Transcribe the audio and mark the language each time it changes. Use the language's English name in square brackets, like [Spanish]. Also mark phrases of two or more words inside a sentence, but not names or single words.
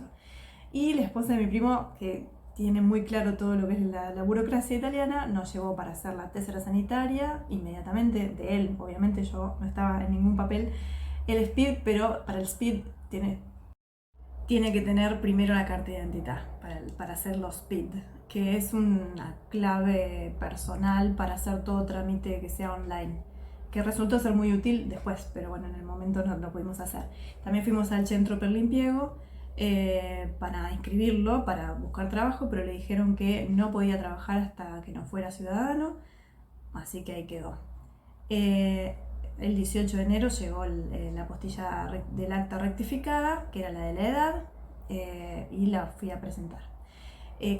[Spanish] Y la esposa de mi primo, que tiene muy claro todo lo que es la burocracia italiana, nos llevó para hacer la tésera sanitaria inmediatamente, de él, obviamente yo no estaba en ningún papel, el SPID, pero para el SPID tiene que tener primero la carta de identidad para hacer los SPID, que es una clave personal para hacer todo trámite que sea online, que resultó ser muy útil después, pero bueno, en el momento no lo pudimos hacer. También fuimos al [Italian] centro per l'impiego [Spanish] para inscribirlo, para buscar trabajo, pero le dijeron que no podía trabajar hasta que no fuera ciudadano, así que ahí quedó. El 18 de enero llegó la postilla del acta rectificada, que era la de la edad, y la fui a presentar.